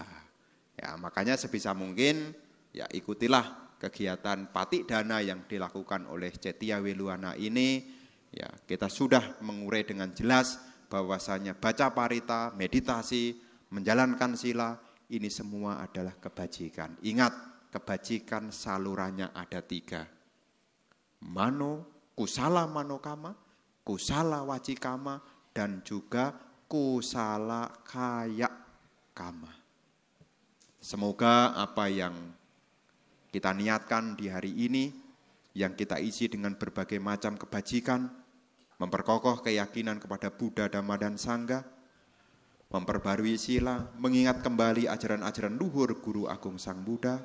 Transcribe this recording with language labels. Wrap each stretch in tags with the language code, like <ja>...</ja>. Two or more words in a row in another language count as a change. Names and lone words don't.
<id>Ya, makanya sebisa mungkin ya ikutilah kegiatan patidana yang dilakukan oleh Cetia Weluana ini. Ya, kita sudah mengurai dengan jelas bahwasanya baca parita, meditasi, menjalankan sila, ini semua adalah kebajikan. Ingat, kebajikan salurannya ada 3.</id> <pi>Mano, kusala manokama, kusala wacikama,</pi> <id>dan juga</id> <pi>kusala kaya kama.</pi> <id>Semoga apa yang Kita niatkan di hari ini yang kita isi dengan berbagai macam kebajikan, memperkokoh keyakinan kepada Buddha, Dhamma, dan Sangha, memperbarui sila, mengingat kembali ajaran-ajaran luhur Guru Agung Sang Buddha.</id>